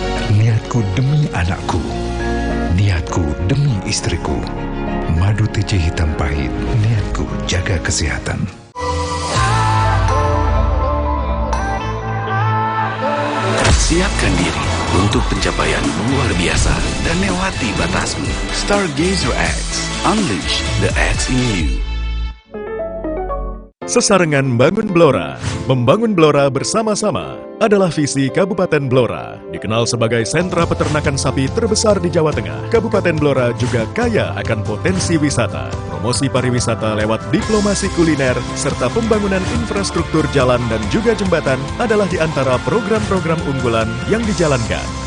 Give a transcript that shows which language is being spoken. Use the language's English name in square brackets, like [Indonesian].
[Indonesian] Niatku demi anakku. Niatku demi istriku. Madu TJ hitam pahit, niatku jaga kesehatan. Siapkan diri untuk pencapaian luar biasa dan lewati batasmu. [English] Stargazer X, unleash the X in you. [Javanese] Sesarengan Bangun Blora. [Indonesian] Membangun Blora bersama-sama adalah visi Kabupaten Blora. Dikenal sebagai sentra peternakan sapi terbesar di Jawa Tengah, Kabupaten Blora juga kaya akan potensi wisata. Promosi pariwisata lewat diplomasi kuliner, serta pembangunan infrastruktur jalan dan juga jembatan adalah di antara program-program unggulan yang dijalankan.